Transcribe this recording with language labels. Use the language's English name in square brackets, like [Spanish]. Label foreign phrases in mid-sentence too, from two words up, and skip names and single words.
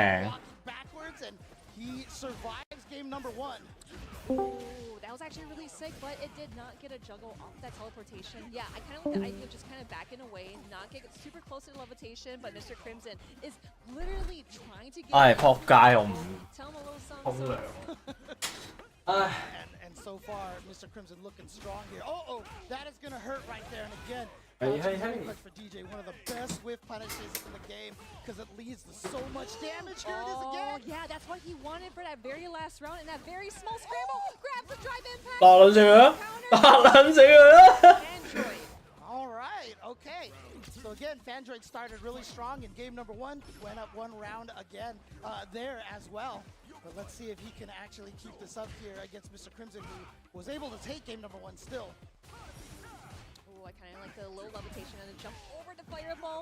[Cantonese] 命。 [English] Walking backwards, and he survives game number one. Ooh, that was actually really sick, but it did not get a juggle off that teleportation. Yeah, I kind of like the idea of just kind of backing away, not get super close to the levitation, but Mr. Crimson is literally trying to get [Cantonese] 唉，撲街我唔 [English] tell him a little [Cantonese] 沖 [English] something. [Cantonese] 涼。唉。 [English] And so far, Mr. Crimson looking strong here. Oh, that is going to hurt right there. And again, Hey, that's hey, a great hey. punch for DJ. One of the best whiff punishes in the game because it leads to so much damage. Here it is Oh, again. yeah, that's what he wanted for that very last round, and that very small scramble grabs the drive impact. [Cantonese] 打撚死佢啦！打撚死佢啦！ [English] Android. All right, okay. So again, Fandroid started really strong in game number one, went up one round again there as well. But let's see if he can actually keep this up here against Mr. Crimson, who was able to take game number one still. Ooh, I kind of like the low levitation and the jump over the fireball.